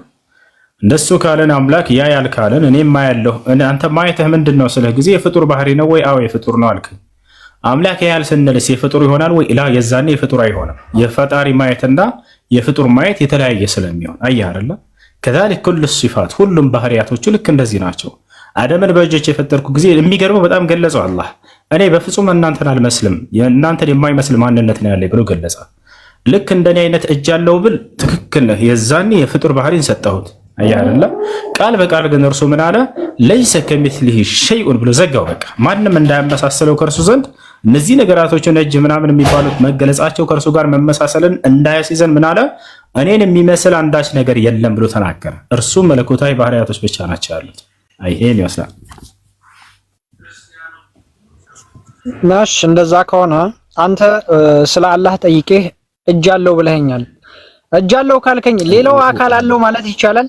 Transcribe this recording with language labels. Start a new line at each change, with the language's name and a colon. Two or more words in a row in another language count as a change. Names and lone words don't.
Amharic: እንደሱ ካለን አምላክ ያያል ካለን እኔም ማያለሁ አንተ ማየትህ ምንድነው ስለ ጊዜ የፍጡር ባህሪ ነው ወይ? አዎ የፍጡር ነው አልከኝ። አምላክ ያያል ስንልስ የፍጡር ይሆናል ወይ? ላ የዛኔ የፍጡር አይሆንም። የፈጣሪ ማየትና የፍጡር ማየት የተለያየ ስለሚሆን አያርላ
Arabic: كذلك كل الصفات
Amharic: ሁሉም ባህሪያቶቹ ልክ እንደዚህ ናቸው። አደምን በእጆች የፈጠርኩ ጊዜ የሚገርመው በጣም ገለጸው አላህ እኔ በፍጹም እናንተን አልመስልም እናንተን የማይመስል ማንነት ነው ያለኝ ብሎ ገለጸ። ልክ እንደኔ አይነት እጅ ያለው ብል ትክክል ነህ። የዛኔ የፍጡር ባህሪን ሰጠሁት አያርላ ቃል በቃል ግን እርሱ ምን አለ?
Arabic: ليس كمثله شيء
Amharic: ብሎ ዘጋው። በቃ ማንንም እንዳያመሳሰለው ከእርሱ ዘንድ እነዚህ ነገራቶችን እጅ ምናምን የሚባሉት መገለጻቸው ከእርሱ ጋር መመሳሰልን እንዳያስይዘን ምን አለ? እኔን የሚመስል አንዳች ነገር የለም ብሎ ተናገረ። እርሱ መለኮታዊ ባህሪያቶች ብቻ ናቸው ያሉት። ይሄን ይመስላል። ማሽ እንደዛ ከሆነ አንተ ስለ አላህ ጠይቄህ እጅ አለው ብለኸኛል። እጅ አለው ካልከኝ ሌላው አካል አለው ማለት ይቻላል?